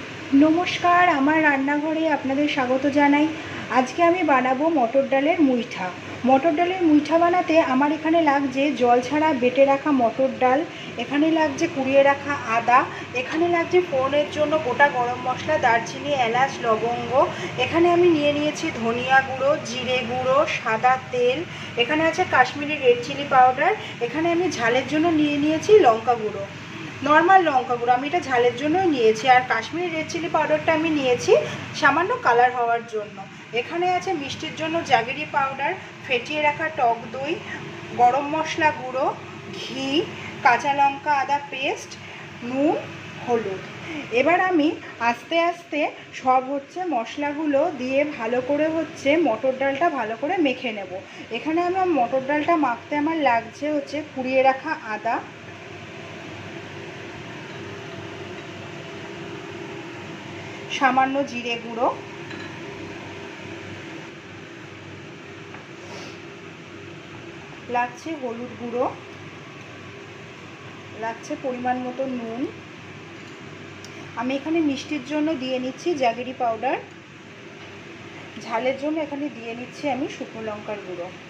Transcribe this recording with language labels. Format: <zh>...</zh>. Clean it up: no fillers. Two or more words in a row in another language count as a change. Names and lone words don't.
<bn>নমস্কার আমার রান্নাঘরে আপনাদের স্বাগত জানাই। আজকে আমি বানাবো মটর ডালের মুইঠা। মটর ডালের মুইঠা বানাতে আমার এখানে লাগছে জল ছাড়া বেটে রাখা মটর ডাল, এখানে লাগছে কুড়িয়ে রাখা আদা, এখানে লাগছে ফোড়নের জন্য গোটা গরম মশলা, দারচিনি, এলাচ, লবঙ্গ, এখানে আমি নিয়ে নিয়েছি ধনিয়া গুঁড়ো, জিরে গুঁড়ো, সাদা তেল, এখানে আছে কাশ্মীরী</bn> <en>red chili powder,</en> <bn>এখানে আমি ঝালের জন্য নিয়ে নিয়েছি লঙ্কা গুঁড়ো, নর্মাল লঙ্কা গুঁড়ো আমি এটা ঝালের জন্য নিয়েছি, আর কাশ্মীরী</bn> <en>red chili powderটা</en> <bn>আমি নিয়েছি সামান্য কালার হওয়ার জন্য। এখানে আছে মিষ্টির জন্য</bn> <en>jaggery powder,</en> <bn>ফেটিয়ে রাখা টক দই, গরম মশলা গুঁড়ো, ঘি, কাঁচা লঙ্কা আদা পেস্ট, নুন, হলুদ। এবার আমি আস্তে আস্তে সব হচ্ছে মশলাগুলো দিয়ে ভালো করে হচ্ছে মটর ডালটা ভালো করে মেখে নেব। এখানে আমার মটর ডালটা মাখতে আমার লাগছে হচ্ছে কুড়িয়ে রাখা আদা, সামান্য জিরে গুঁড়ো, লাগছে হলুদ গুঁড়ো, লাগছে পরিমাণ মতো নুন, আমি এখানে মিষ্টির জন্য দিয়ে নিচ্ছি</bn> <en>jaggery powder,</en> <bn>ঝালের জন্য এখানে দিয়ে নিচ্ছি আমি শুকনো লঙ্কার গুঁড়ো।</bn>